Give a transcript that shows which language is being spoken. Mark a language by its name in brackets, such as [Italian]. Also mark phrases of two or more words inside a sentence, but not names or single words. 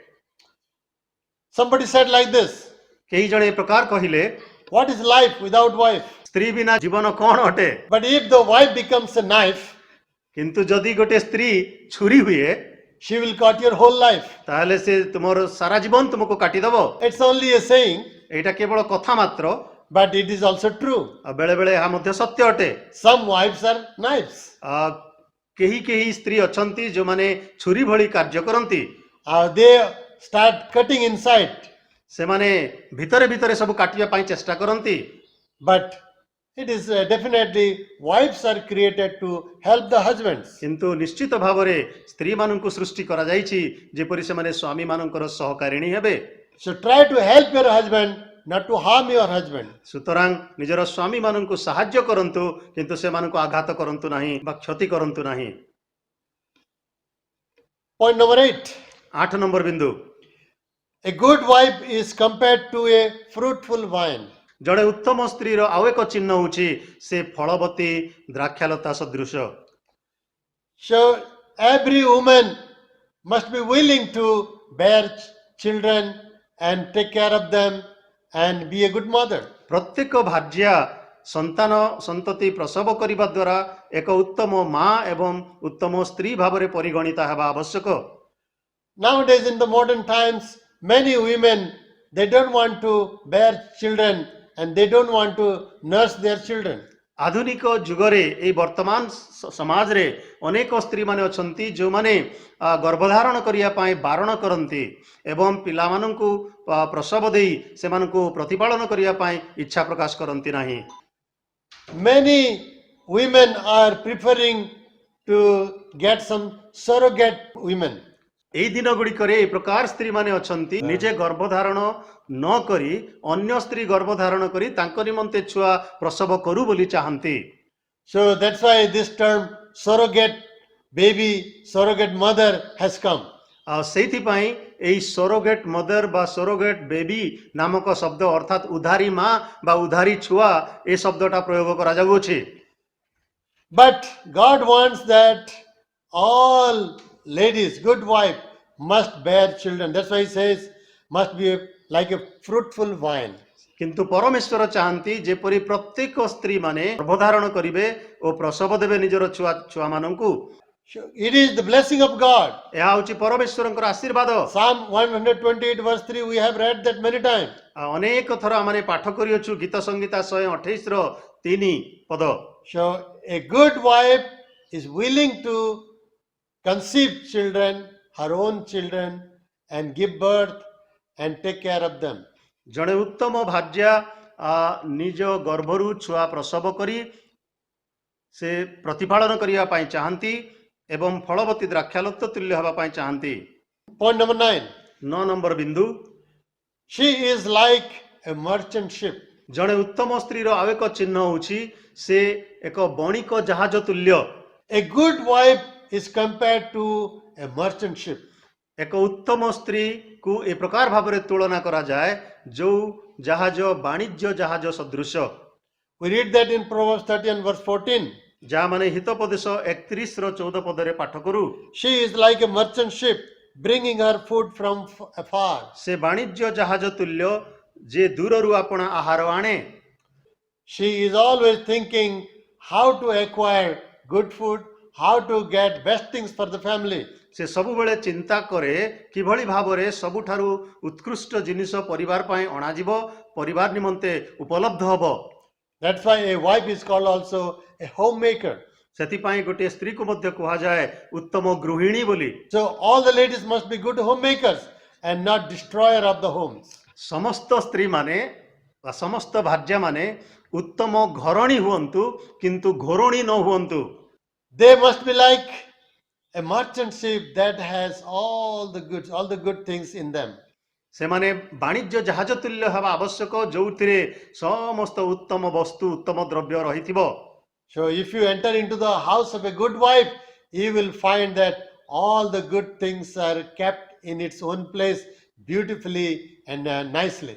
[English] Somebody said like this, [Odia] କେହି ଜଣେ ଏ ପ୍ରକାର କହିଲେ, [English] what is life without wife? [Odia] ସ୍ତ୍ରୀ ବିନା ଜୀବନ କଣ ଅଟେ? [English] But if the wife becomes a knife, [Odia] କିନ୍ତୁ ଯଦି ଗୋଟେ ସ୍ତ୍ରୀ ଛୁରୀ ହୁଏ, [English] she will cut your whole life. [Odia] ତାହେଲେ ସେ ତୁମର ସାରା ଜୀବନ ତୁମକୁ କାଟିଦବ। [English] It's only a saying, [Odia] ଏଇଟା କେବଳ କଥା ମାତ୍ର, [English] but it is also true. [Odia] ବେଳେ ବେଳେ ଏହା ମଧ୍ୟ ସତ୍ୟ ଅଟେ। [English] Some wives are knives. [Odia] କେହି କେହି ସ୍ତ୍ରୀ ଅଛନ୍ତି ଯେଉଁମାନେ ଛୁରୀ ଭଳି କାର୍ଯ୍ୟ କରନ୍ତି। [English] They start cutting inside, [Odia] ସେମାନେ ଭିତରେ ଭିତରେ ସବୁ କାଟିବା ପାଇଁ ଚେଷ୍ଟା କରନ୍ତି। [English] but it is definitely wives are created to help the husbands. [Odia] କିନ୍ତୁ ନିଶ୍ଚିତ ଭାବରେ ସ୍ତ୍ରୀ ମାନଙ୍କୁ ସୃଷ୍ଟି କରାଯାଇଛି ଯେପରି ସେମାନେ ସ୍ୱାମୀ ମାନଙ୍କର ସହକାରିଣୀ ହେବେ। [English] So try to help your husband, not to harm your husband. [Odia] ସୁତରାଂ ନିଜର ସ୍ୱାମୀ ମାନଙ୍କୁ ସାହାଯ୍ୟ କରନ୍ତୁ କିନ୍ତୁ ସେମାନଙ୍କୁ ଆଘାତ କରନ୍ତୁ ନାହିଁ ବା କ୍ଷତି କରନ୍ତୁ ନାହିଁ। [English] Point number 8. [Odia] 8 ନମ୍ବର ବିନ୍ଦୁ, [English] A good wife is compared to a fruitful vine. [Odia] ଜଣେ ଉତ୍ତମ ସ୍ତ୍ରୀର ଆଉ ଏକ ଚିହ୍ନ ହେଉଛି ସେ ଫଳବତୀ ଦ୍ରାକ୍ଷାଲତା ସଦୃଶ। [English] So every woman must be willing to bear children and take care of them and be a good mother. [Odia] ପ୍ରତ୍ୟେକ ଭାର୍ଯ୍ୟା ସନ୍ତାନ ସନ୍ତତି ପ୍ରସବ କରିବା ଦ୍ୱାରା ଏକ ଉତ୍ତମ ମା ଏବଂ ଉତ୍ତମ ସ୍ତ୍ରୀ ଭାବରେ ପରିଗଣିତା ହେବା ଆବଶ୍ୟକ। [English] Nowadays in the modern times, many women, they don't want to bear children and they don't want to nurse their children. [Odia] ଆଧୁନିକ ଯୁଗରେ ଏହି ବର୍ତ୍ତମାନ ସମାଜରେ ଅନେକ ସ୍ତ୍ରୀ ମାନେ ଅଛନ୍ତି ଯେଉଁମାନେ ଗର୍ଭଧାରଣ କରିବା ପାଇଁ ବାରଣ କରନ୍ତି ଏବଂ ପିଲାମାନଙ୍କୁ ପ୍ରସବ ଦେଇ ସେମାନଙ୍କୁ ପ୍ରତିପାଳନ କରିବା ପାଇଁ ଇଚ୍ଛା ପ୍ରକାଶ କରନ୍ତି ନାହିଁ। [English] Many women are preferring to get some surrogate women. [Odia] ଏହି ଦିନ ଗୁଡ଼ିକରେ ଏହି ପ୍ରକାର ସ୍ତ୍ରୀ ମାନେ ଅଛନ୍ତି ନିଜେ ଗର୍ଭଧାରଣ ନ କରି ଅନ୍ୟ ସ୍ତ୍ରୀ ଗର୍ଭଧାରଣ କରି ତାଙ୍କ ନିମନ୍ତେ ଛୁଆ ପ୍ରସବ କରୁ ବୋଲି ଚାହାନ୍ତି। [English] So that's why this term surrogate baby, surrogate mother has come. [Odia] ସେଇଥିପାଇଁ ଏହି [English] surrogate mother [Odia] ବା [English] surrogate baby [Odia] ନାମକ ଶବ୍ଦ ଅର୍ଥାତ୍ ଉଧାରୀ ମା ବା ଉଧାରୀ ଛୁଆ ଏ ଶବ୍ଦଟା ପ୍ରୟୋଗ କରାଯାଉଅଛି। [English] But God wants that all ladies, good wife, must bear children. That's why he says, must be like a fruitful vine. [Odia] କିନ୍ତୁ ପରମେଶ୍ୱର ଚାହାନ୍ତି ଯେପରି ପ୍ରତ୍ୟେକ ସ୍ତ୍ରୀ ମାନେ ଗର୍ଭଧାରଣ କରିବେ ଓ ପ୍ରସବ ଦେବେ ନିଜର ଛୁଆମାନଙ୍କୁ। [English] It is the blessing of God. [Odia] ଏହା ହେଉଛି ପରମେଶ୍ୱରଙ୍କର ଆଶୀର୍ବାଦ। [English] Psalm 128 verse 3, we have read that many times. [Odia] ଅନେକ ଥର ଆମେ ପାଠ କରିଅଛୁ ଗୀତ ସଂହିତା 128 ର 3 ପଦ। [English] So a good wife is willing to conceive children, her own children, and give birth and take care of them. [Odia] ଜଣେ ଉତ୍ତମ ଭାର୍ଯ୍ୟା ନିଜ ଗର୍ଭରୁ ଛୁଆ ପ୍ରସବ କରି ସେ ପ୍ରତିପାଳନ କରିବା ପାଇଁ ଚାହାନ୍ତି ଏବଂ ଫଳବତୀ ଦ୍ରାକ୍ଷାଲତା ତୁଲ୍ୟ ହେବା ପାଇଁ ଚାହାନ୍ତି। [English] Point number 9. [Odia] 9 ନମ୍ବର ବିନ୍ଦୁ, [English] She is like a merchant ship. [Odia] ଜଣେ ଉତ୍ତମ ସ୍ତ୍ରୀର ଆଉ ଏକ ଚିହ୍ନ ହେଉଛି ସେ ଏକ ବଣିକ ଜାହାଜ ତୁଲ୍ୟ। [English] A good wife is compared to a merchant ship. [Odia] ଏକ ଉତ୍ତମ ସ୍ତ୍ରୀକୁ ଏ ପ୍ରକାର ଭାବରେ ତୁଳନା କରାଯାଏ ଯେଉଁ ଜାହାଜ ବାଣିଜ୍ୟ ଜାହାଜ ସଦୃଶ। [English] We read that in Proverbs 30 and verse 14. [Odia] ଯାହା ମାନେ ହିତୋପଦେଶ 31 ର 14 ପଦରେ ପାଠ କରୁ। [English] She is like a merchant ship, bringing her food from afar. [Odia] ସେ ବାଣିଜ୍ୟ ଜାହାଜ ତୁଲ୍ୟ ଯେ ଦୂରରୁ ଆପଣା ଆହାର ଆଣେ। [English] She is always thinking how to acquire good food, how to get best things for the family. [Odia] ସେ ସବୁବେଳେ ଚିନ୍ତା କରେ କିଭଳି ଭାବରେ ସବୁଠାରୁ ଉତ୍କୃଷ୍ଟ ଜିନିଷ ପରିବାର ପାଇଁ ଅଣାଯିବ, ପରିବାର ନିମନ୍ତେ ଉପଲବ୍ଧ ହେବ। [English] That's why a wife is called also a homemaker. [Odia] ସେଥିପାଇଁ ଗୋଟିଏ ସ୍ତ୍ରୀକୁ ମଧ୍ୟ କୁହାଯାଏ ଉତ୍ତମ ଗୃହିଣୀ ବୋଲି। [English] So all the ladies must be good homemakers and not destroyer of the homes. [Odia] ସମସ୍ତ ସ୍ତ୍ରୀ ମାନେ ବା ସମସ୍ତ ଭାର୍ଯ୍ୟା ମାନେ ଉତ୍ତମ ଘରଣୀ ହୁଅନ୍ତୁ କିନ୍ତୁ ଘୋରଣୀ ନ ହୁଅନ୍ତୁ। [English] They must be like a merchant ship that has all the good things in them. [Odia] ସେମାନେ ବାଣିଜ୍ୟ ଜାହାଜ ତୁଲ୍ୟ ହେବା ଆବଶ୍ୟକ ଯେଉଁଥିରେ ସମସ୍ତ ଉତ୍ତମ ବସ୍ତୁ ଉତ୍ତମ ଦ୍ରବ୍ୟ ରହିଥିବ। [English] So if you enter into the house of a good wife, you will find that all the good things are kept in its own place beautifully and nicely.